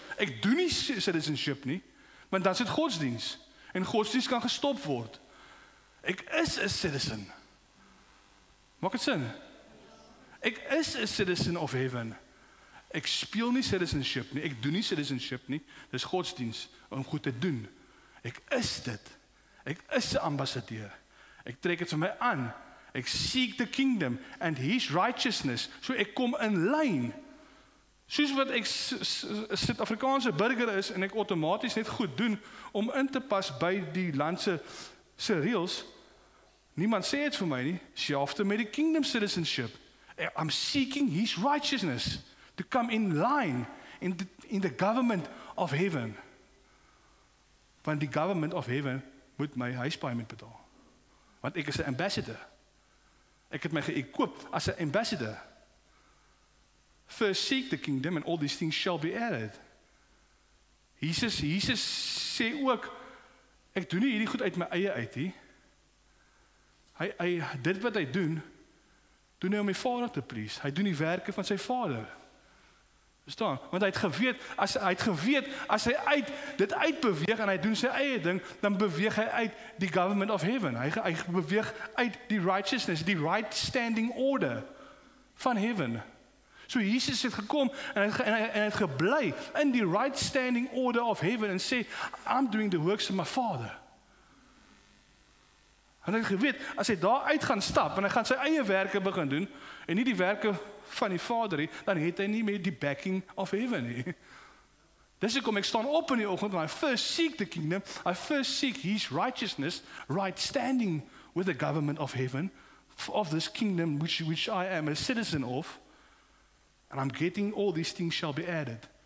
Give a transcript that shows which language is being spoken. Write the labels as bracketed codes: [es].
[af] Ek doen nie citizenship nie. Want dan is dit godsdiens. En godsdiens kan gestop word. Ek is 'n citizen. Maak dit sin? Ek is 'n [en] citizen of heaven. [af] Ek speel nie citizenship nie. Ek doen nie citizenship nie. Dis godsdiens om goed te doen. Ek is dit. Ek is 'n ambassadeur. Ek trek dit vir my aan. [en] Ek seek the kingdom and his righteousness. [af] So ek kom in lyn. Soos wat ek Suid-Afrikaanse burger is en ek outomaties net goed doen om in te pas by die land se reëls. Niemand sê dit vir my nie. Selfs met die kingdom citizenship. [en] I'm seeking his righteousness to come in line in the government of heaven. [af] Want die [en] government of heaven [af] moet my huispaaiement betaal. Want ek is 'n ambassador. Ek het my ge-equip as 'n ambassador. [en] First seek the kingdom and all these things shall be added. [af] Jesus sê ook, ek doen nie hierdie goed uit my eie uit nie. Dit wat hy doen hy om my Vader te please. Hy doen die werke van sy Vader. Verstaan? Want hy het geweet, as hy dit uitbeweeg en hy doen sy eie ding, dan beweeg hy uit die government of heaven. Hy beweeg uit die righteousness, die [en] right standing order [af] van heaven. So Jesus het gekom en hy het gebly in die [en] right standing order of heaven [af] en sê, [en] I'm doing the works of my Father. [af] En hy het geweet, as hy daar uit gaan stap en hy gaan sy eie werke begin doen en nie die werke van die Vader nie, dan het hy nie meer die [en] backing of heaven [af] nie. Dis hoekom ek staan op in die oggend, [en] I first seek the kingdom, I first seek his righteousness, right standing with the government of heaven, of this kingdom which I am a citizen of, and I'm getting all these things shall be added.